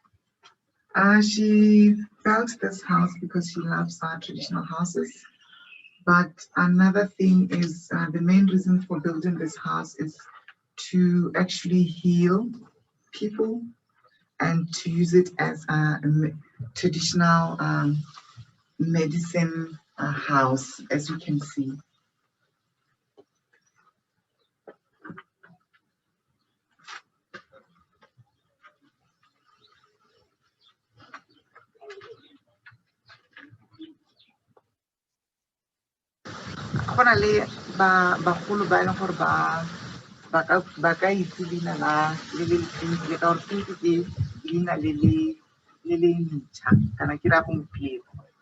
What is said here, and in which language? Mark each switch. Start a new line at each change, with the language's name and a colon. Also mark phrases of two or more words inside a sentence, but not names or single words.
English: She built this house because she loves traditional houses, But another thing is the main reason for building this house is to actually heal people and to use it as a traditional medicine house, as you can see.
Tswana: Go na le bagolo ba e leng gore ba ka itse leina la le le le ka gore ke leina le le ntšha kana ke ra gompieno.